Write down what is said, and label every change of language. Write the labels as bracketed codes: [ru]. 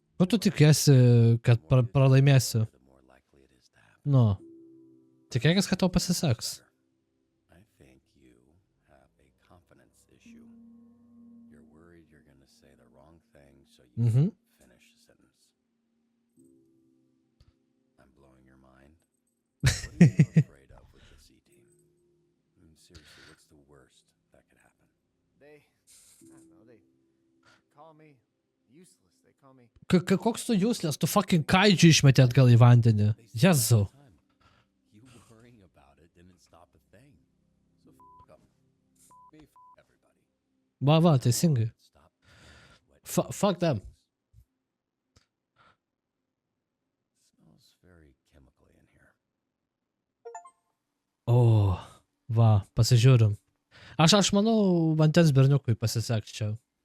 [lt] Ko tu tikiesi, kad pralaimėsi? Nu. Tikėkis, kad tau pasiseks. [en] I think you have a confidence issue. You're worried you're going to say the wrong thing, so you finish the sentence. I'm blowing your mind. What are you afraid of with the C-team? I mean, seriously, what's the worst that could happen? I don't know, they call me useless. They call me... [lt] Koks tu useless? Tu fucking kaidžių išmetė atgal į vandenį. Jezu. [en] You worrying about it didn't stop a thing. So f*** them. Me f*** everybody. Va, teisingai. Fuck them. Smells very chemically in here. [lt] O, va, pasižiūrim. Aš manau, vandens berniukui pasiseks čia.